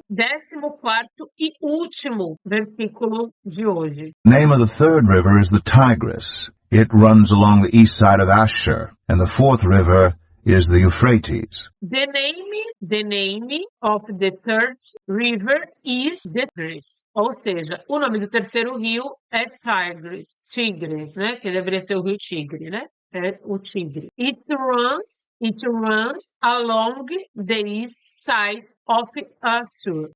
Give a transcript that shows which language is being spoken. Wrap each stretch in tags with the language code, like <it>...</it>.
<pt>14º e último versículo de hoje.</pt> <en>Name of the third river is the Tigris. It runs along the east side of Asher, and the fourth river is the Euphrates. The name of the third river is the Tigris.</en> <pt>Ou seja, o nome do terceiro rio é Tigris, né? Que deveria ser o rio Tigre, né? É o Tigre.</pt> <en>It runs along the east side of Assur.</en>